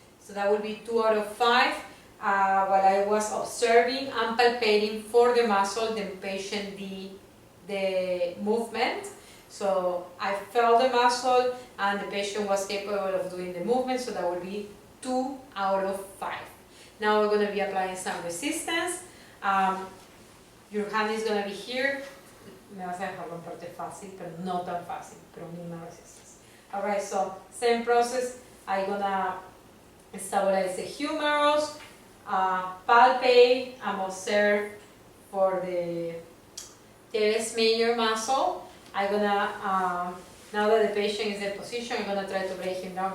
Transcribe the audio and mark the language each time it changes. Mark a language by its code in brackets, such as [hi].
[en] So that will be 2 out of 5. While I was observing and palpating for the muscle, the patient the movement. So I felt the muscle and the patient was capable of doing the movement, so that will be 2 out of 5. Now we're going to be applying some resistance. Your hand is going to be here. [es] Me vas a dejar romperte fácil, pero no tan fácil, pero mínima resistance. [en] Alright, so same process. I'm going to stabilize the humerus, palpate, and observe for the teres major muscle. I'm going to, now that the patient is in position, I'm going to try to break him down.